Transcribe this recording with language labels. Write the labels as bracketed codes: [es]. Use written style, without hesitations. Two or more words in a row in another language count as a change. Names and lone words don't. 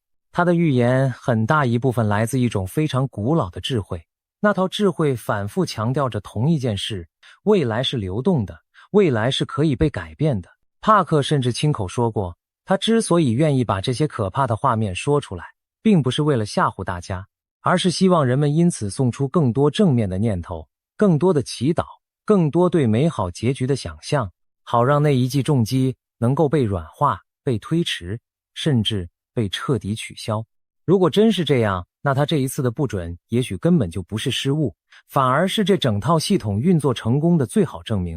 [zh] 他的預言很大一部分來自一種非常古老的智慧，那套智慧反复強調着同一件事：未來是流動的，未来是可以被改变的。帕克甚至親口说過，他之所以願意把这些可怕的畫面說出來，並不是為了嚇唬大家，而是希望人們因此送出更多正面的念頭，更多的祈禱，更多對美好結局的想象，好讓那一記重擊能夠被軟化、被推遲，甚至被徹底取消。如果真是這樣，那他這一次的不準也許根本就不是失誤，反而是這整套系統運作成功的最好證明。